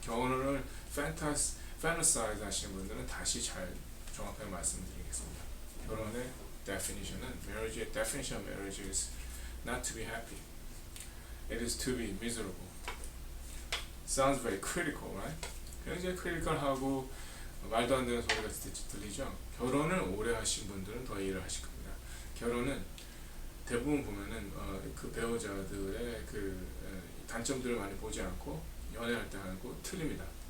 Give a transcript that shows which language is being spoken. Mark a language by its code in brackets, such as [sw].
[ko] 결혼을 fantasize 하시는 분들은 다시 잘 정확하게 말씀드리겠습니다. 결혼의 [en] definition은, marriage의 definition of marriage is not to be happy. It is to be miserable. Sounds very critical, right? [ko] 굉장히 크리티컬하고 말도 안 되는 소리가 들리죠? 결혼을 오래 하신 분들은 더 이해를 하실 겁니다. 결혼은 대부분 보면은 그 배우자들의 단점들을 많이 보지 않고 연애할 때 하고 틀립니다.